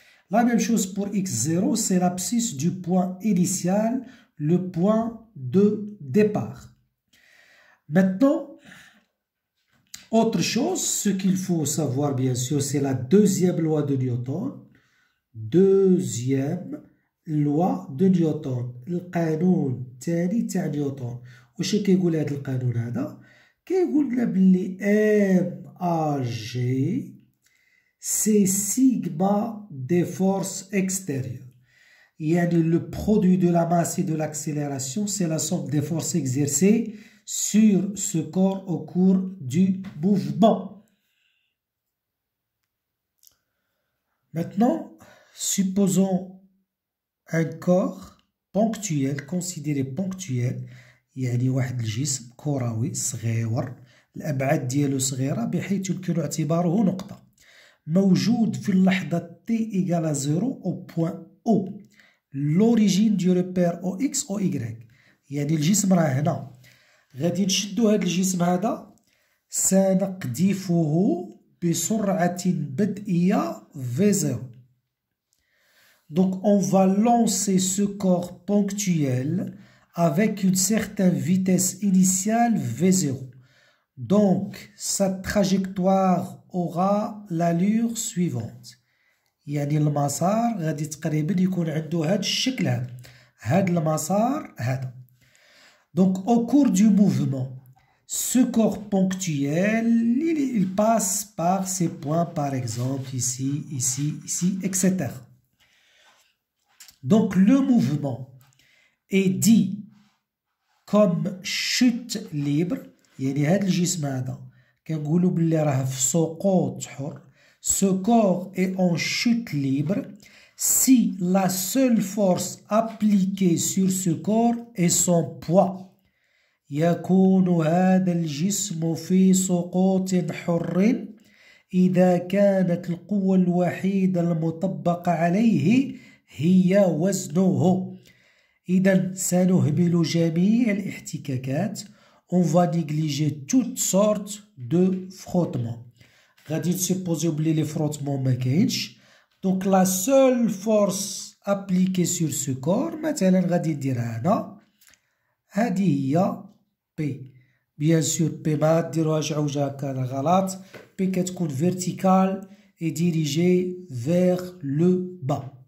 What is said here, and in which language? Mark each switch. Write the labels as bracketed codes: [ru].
[fr] La même chose pour X0, c'est l'abscisse du point initial, le point de départ. Maintenant, autre chose, ce qu'il faut savoir bien sûr, c'est la deuxième loi de Newton. Deuxième loi de Newton. [ar] القانون الثاني تاع نيوتن. واش كيقول هذا القانون هذا؟ كيقول لنا بلي MAG [fr] c'est sigma des forces extérieures. يعني le produit de la masse et de l'accélération, c'est la somme des forces exercées sur ce corps au cours du mouvement. Maintenant, supposons un corps ponctuel, considéré ponctuel, [ar] يعني واحد الجسم كروي صغير الأبعاد ديالو صغيرة بحيث يمكن اعتباره نقطة موجود في اللحظة [fr] t égale à 0 au point O. L'origine du repère OX OY. [ar] يعني الجسم راه هنا. غادي نشدو هاد الجسم هذا سنقذفه بسرعة بدئية V0. [fr] Donc on va lancer ce corps ponctuel avec une certaine vitesse initiale V0. Donc sa trajectoire aura l'allure suivante. [ar] يعني المسار غادي تقريبا يكون عنده هاد الشكل هذا. هاد المسار هذا. [fr] Donc, au cours du mouvement, ce corps ponctuel, il passe par ces points, par exemple, ici, ici, ici, etc. Donc, le mouvement est dit comme chute libre. [ar] يعني هذا الجسم هذا كنقولوا بلي راه في سقوط حر. [fr] Ce corps est en chute libre si la seule force appliquée sur ce corps est son poids. [ar] يكون هذا الجسم في سقوط حر إذا كانت القوة الوحيدة المطبقة عليه هي وزنه. إذا سنهمل جميع الاحتكاكات. [fr] On va négliger toutes sortes de frottements. [ar] غادي نسيبوزيو بلي لي frottements ما كاينش. [fr] Donc la seule force appliquée sur ce corps [ar] مثلا غادي نديرها هنا. هذه هي P. Bien sûr P ما ديروهاش عوجة هكا غلط. P كتكون [fr] verticale et dirigée vers le bas.